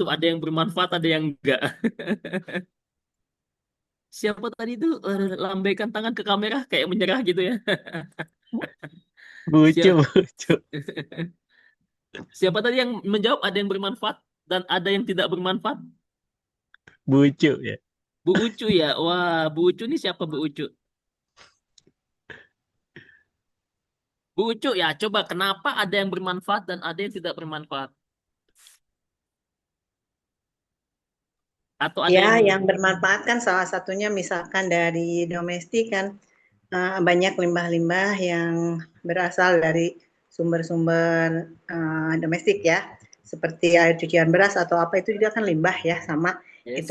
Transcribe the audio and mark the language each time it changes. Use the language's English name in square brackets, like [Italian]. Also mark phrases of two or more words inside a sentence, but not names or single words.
[Indonesian] Ada yang bermanfaat, ada yang enggak. Siapa tadi itu lambaikan tangan ke kamera kayak menyerah gitu ya? Lucu, Siap. lucu. Siapa tadi yang menjawab ada yang bermanfaat dan ada yang tidak bermanfaat? Bu Ucu ya. Bu Ucu ya. Wah, Bu Ucu ini siapa Bu Ucu? Bu Ucu ya, coba kenapa ada yang bermanfaat dan ada yang tidak bermanfaat? Atau ada Ya, yang yang bermanfaat kan salah satunya misalkan dari domestik kan banyak limbah-limbah yang berasal dari sumber-sumber domestik ya, seperti air cucian beras atau apa itu juga kan limbah ya, sama itu